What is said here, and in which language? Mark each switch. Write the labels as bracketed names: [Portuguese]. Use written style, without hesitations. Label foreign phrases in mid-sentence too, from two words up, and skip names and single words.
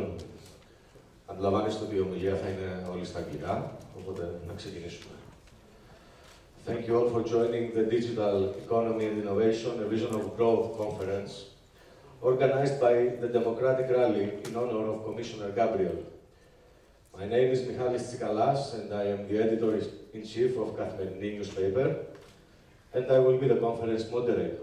[Greek] Αντιλαμβάνεστε ότι η ομιλία θα είναι όλη στα αγγλικά, οπότε να ξεκινήσουμε. [English] Thank you all for joining the Digital Economy and Innovation, a Vision of Growth conference, organized by the Democratic Rally in honor of Commissioner Gabriel. My name is Michalis Tsikalas, and I am the editor-in-chief of Καθημερινή newspaper, and I will be the conference moderator.